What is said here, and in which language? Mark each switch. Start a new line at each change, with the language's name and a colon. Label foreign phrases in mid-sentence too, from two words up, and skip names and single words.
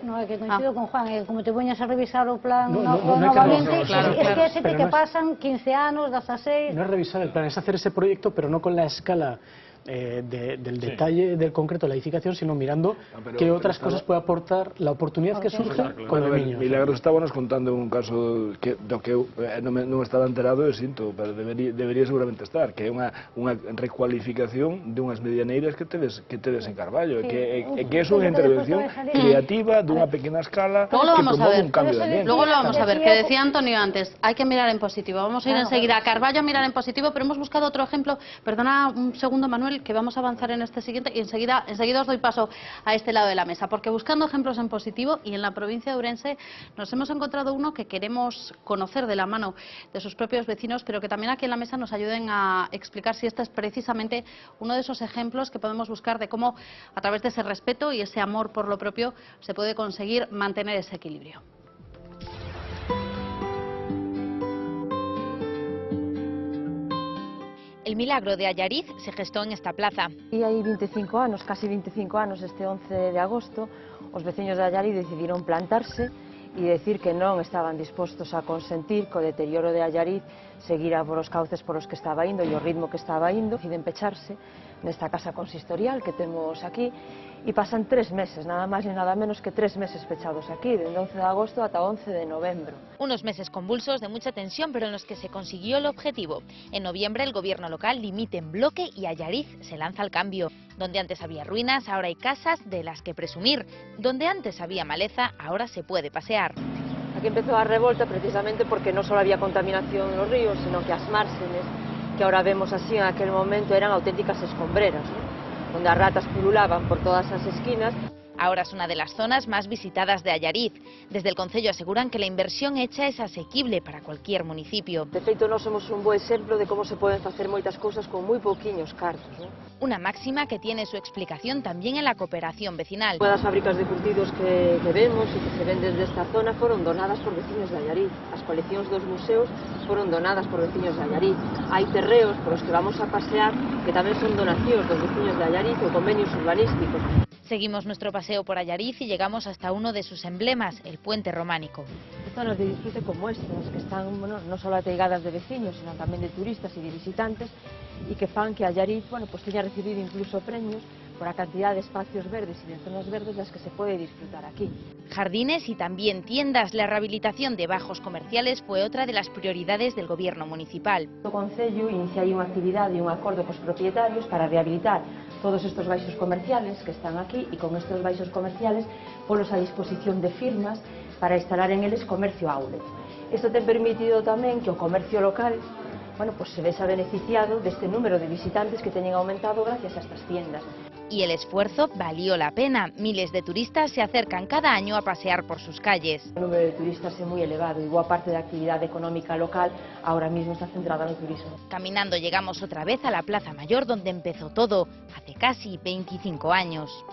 Galician: No, que coincido con Juan, como te poñas a revisar o plan novamente,
Spanish: es que
Galician: pasan 15 anos, 16...
Spanish: No es revisar el plan, es hacer ese proyecto, pero no con la escala del detalle del concreto de la edificación, sino mirando qué otras cosas puede aportar la oportunidad que surge con el Miño.
Galician: Milagros estábamos contando un caso que non estaba enterado, sinto, pero debería seguramente estar, que é unha recualificación de unhas medianeiras que tedes en Carballo, que é unha intervención creativa dunha pequena escala que promove un cambio de ambiente.
Spanish: Luego lo vamos a ver, que decía Antonio antes, hay que mirar en positivo. Vamos a ir enseguida a Carballo a mirar en positivo, pero hemos buscado otro ejemplo, perdona un segundo, Manuel, Manuel, que vamos a avanzar en este siguiente y enseguida os doy paso a este lado de la mesa, porque buscando ejemplos en positivo y en la provincia de Ourense nos hemos encontrado uno que queremos conocer de la mano de sus propios vecinos, pero que también aquí en la mesa nos ayuden a explicar si este es precisamente uno de esos ejemplos que podemos buscar de cómo a través de ese respeto y ese amor por lo propio se puede conseguir mantener ese equilibrio. El milagro de Allariz se gestó en esta plaza.
Galician: E hai 25 anos, casi 25 anos, este 11 de agosto, os veciños de Allariz decidiron plantarse e decir que non estaban dispostos a consentir que o deterioro de Allariz seguira por os cauces por os que estaba indo e o ritmo que estaba indo. Deciden pecharse nesta casa consistorial que temos aquí e pasan 3 meses, nada máis e nada menos que 3 meses pechados aquí, desde 11 de agosto ata 11 de novembro.
Spanish: Unos meses convulsos de mucha tensión, pero en los que se consiguió el objetivo. En noviembre el gobierno local dimite en bloque y Allariz se lanza al cambio. Donde antes había ruinas, ahora hay casas de las que presumir. Donde antes había maleza, ahora se puede pasear. Aquí empezó a revolta precisamente porque no solo había contaminación en los ríos, sino que
Galician: as márgenes
Spanish: que ahora vemos así en aquel momento eran auténticas escombreras, ¿no? Donde
Galician: as ratas
Spanish: pululaban por
Galician: todas as esquinas.
Spanish: Ahora es una de las zonas más visitadas de Allariz. Desde el concello aseguran que la inversión hecha es asequible para cualquier municipio.
Galician: De feito, nós somos un bo exemplo de como se poden facer moitas cousas con moi pouquiños cartos, ¿no?
Spanish: Una máxima que tiene su explicación también en la cooperación vecinal.
Galician: Todas as fábricas de curtidos que vemos e que se ven desde esta zona foron donadas por veciños de Allariz. As coleccións dos museos foron donadas por veciños de Allariz. Hai terreos por os que vamos a pasear que tamén son donacións dos veciños de Allariz ou convenios urbanísticos.
Spanish: Seguimos nuestro paseo por Allariz y llegamos hasta uno de sus emblemas, el puente románico.
Galician: Zonas de disfrute como estas, que están no solo ateigadas de veciños, sino tamén de turistas e de visitantes, e que fan que Allariz teña recibido incluso
Spanish: premios por la cantidad de espacios verdes y de zonas verdes las que se puede disfrutar aquí. Jardines y también tiendas. La rehabilitación de bajos comerciales fue otra de las prioridades del gobierno municipal.
Galician: O Concello inicia unha actividade e un acordo cos propietarios para rehabilitar todos estos baixos comerciales que están aquí e con estos baixos comerciales polos a disposición de firmas para instalar en eles comercio outlet. Isto ten permitido tamén que o comercio local se vese beneficiado deste número de visitantes que teñen aumentado
Spanish: gracias a estas tiendas. Y el esfuerzo valió la pena. Miles de turistas se acercan cada año a pasear por sus calles. El número de turistas es muy elevado y
Galician: boa parte da actividade económica local
Spanish: ahora mismo está centrada
Galician: no turismo.
Spanish: Caminando llegamos otra vez a la Plaza Mayor donde empezó todo, hace casi 25 años.